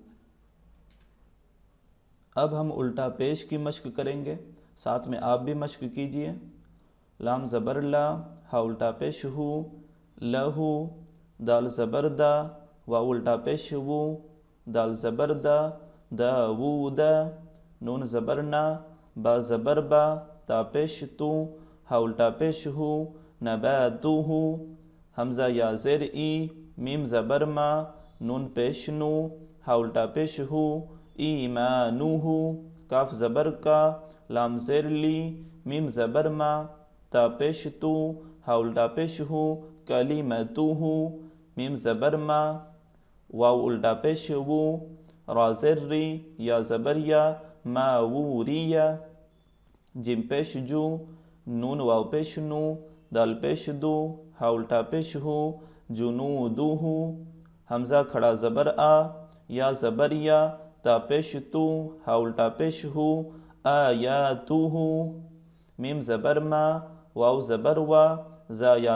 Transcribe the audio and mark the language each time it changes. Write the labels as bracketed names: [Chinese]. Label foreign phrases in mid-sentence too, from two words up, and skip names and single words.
[Urdu] اب ہم الٹا پیش کی مشق کریں گے، ساتھ میں آپ بھی مشق کیجئے۔ لام زبر لا، ہا الٹا پیش ہو، لہو، دال زبر دا، واو الٹا پیش وو، دال زبر دا، داوودا، نون زبر نا، با زبر با، تا پیش تو، ہا الٹا پیش ہو، نباتوہو، حمزہ یا زیر ای، میم زبر ما، نون پیش نو، ہا الٹا پیش ہو، ایمانوہو، کاف زبر کا، لام زیر لی، میم زبر ما، تا پیش تو، ہا الٹا پیش ہو، کلیمتوہو، میم زبر ما، واو الٹا پیش وو، را زر ری، یا زبر یا، ما ووریا، جیم پیش جو، نون واو پیش نو، دال پیش دو، ہا الٹا پیش ہو، جنودہ، حمزہ کھڑا زبر آ، یا زبر یا، تا پیش تو، ہا الٹا پیش ہو، آیاتہ، میم زبر ما، واو زبر وا، زا یا